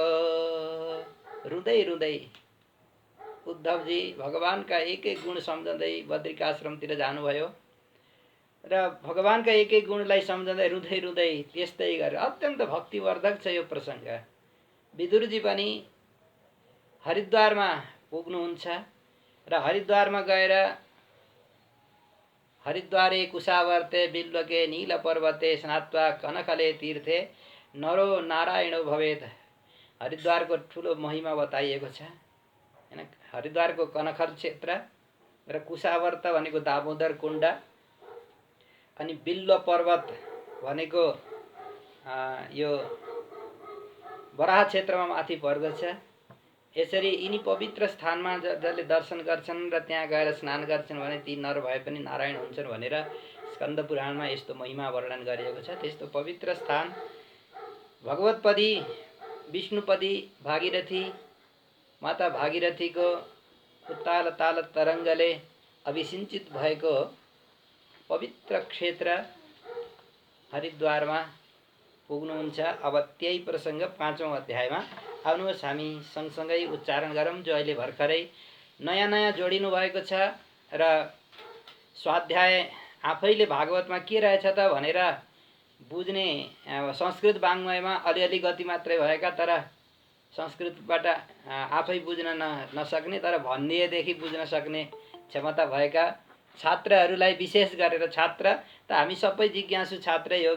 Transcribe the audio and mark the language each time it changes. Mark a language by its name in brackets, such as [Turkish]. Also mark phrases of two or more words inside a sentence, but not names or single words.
[Nepali] रुँदै रुँदै उद्धवजी भगवानका एक एक गुण सम्झँदै बद्रिकाश्रमतिर जानुभयो र भगवानका एक एक गुणलाई सम्झँदै रुँदै रुँदै त्यस्तै गरेर अत्यन्त भक्तिवर्धक छ यो प्रसङ्ग। विदुरजी पनि हरिद्वारमा पुग्नुहुन्छ र हरिद्वारमा गएर [Sanskrit] हरिद्वारे कुशावर्ते बिल्वके नील पर्वते स्नात्वा कनकले तीर्थे नरो नारायणो भवेत्। [Nepali] हरिद्वारको ठुलो महिमा बताइएको छ हैन। हरिद्वारको कनखल क्षेत्र र कुशावर्त भनेको दामोदर कुण्ड अनि बिल्व पर्वत भनेको यो बराह क्षेत्रमा माथि पर्दछ। यसरी यिनी पवित्र स्थानमा जसले दर्शन गर्छन् र त्यहाँ गएर स्नान गर्छन् भने ती नर भए पनि नारायण हुन्छन् भनेर स्कन्द पुराणमा यस्तो महिमा वर्णन गरिएको छ। त्यस्तो पवित्र स्थान भगवतपदी विष्णुपदी भागीरथी माता भागीरथीको उत्ताल ताल तरङ्गले अभिसिञ्चित भएको पवित्र क्षेत्र हरिद्वारमा पुग्नुहुन्छ। अब त्यही प्रसङ्ग 5औं अध्यायमा आउनुहोस् हामी सँगसँगै उच्चारण गरौँ। जो अहिले भर्खरै नयाँ नयाँ जोडिनु भएको छ र स्वाध्याय आफैले भागवतमा के रहेछ त भनेर बुझ्ने संस्कृत वाङ्मयमा अलिअलि गति मात्रै भएका तर संस्कृतबाट आफै बुझ्न नसक्ने तर भन्दिएदेखि बुझ्न सक्ने क्षमता भएका छात्रहरूलाई विशेष गरेर छात्र त हामी सबै जिज्ञासु छात्रै हो।